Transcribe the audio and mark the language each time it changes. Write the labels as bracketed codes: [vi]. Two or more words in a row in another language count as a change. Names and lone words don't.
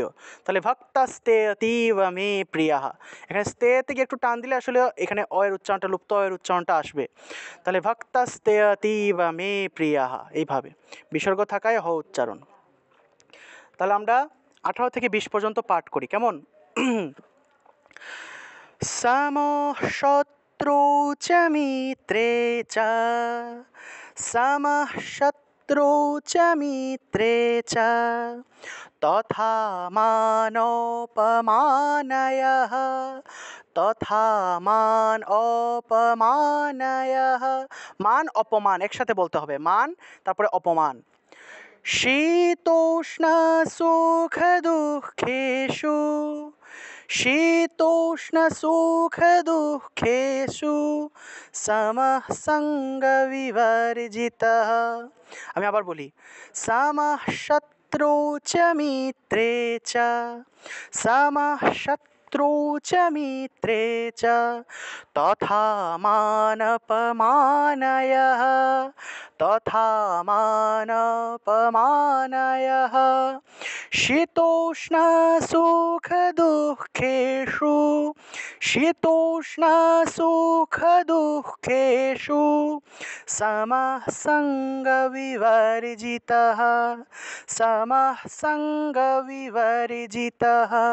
[bn] তাহলে [sa] ভক্তাস্তেয়তীব মে প্রিয়াহ, [bn] এখানে স্তে থেকে একটু টান দিলে আসলে এখানে অয়ের উচ্চারণটা লুপ্ত অয়ের উচ্চারণটা আসবে। তাহলে [sa] ভক্তাস্তেয়তীব মে প্রিয়াহ [bn] এইভাবে বিসর্গ থাকায় হ উচ্চারণ। তাহলে আমরা 18 থেকে 20 পর্যন্ত পাঠ করি, কেমন? [sa] समः शत्रौ च मित्रे च, समः शत्रौ च मित्रे च तथा मानोपमानयः, तथा मान অপমানয়ः। [bn] মান অপমান একসাথে বলতে হবে, মান তারপরে অপমান। [sa] শীতোষ্ণ সুখ দুঃখেষু, শীতোষ্ণ সুখ দুঃখেষু সমঃ সঙ্গ বিবর্জিতঃ। [bn] আমি আবার বলি, [sa] সমঃ শত্রু চ মিত্রে চ, সমঃ শত্রু চ মিত্রে চ তথা মানপমানয়ः, তথা মানপমানয়ः। শীতোষ্ণ সুখ দুঃখেষু, শীতোষ্ণ সুখ দুঃখেষু সমঃ সঙ্গ বিবর্জিতঃ, সমঃ সঙ্গ বিবর্জিতঃ।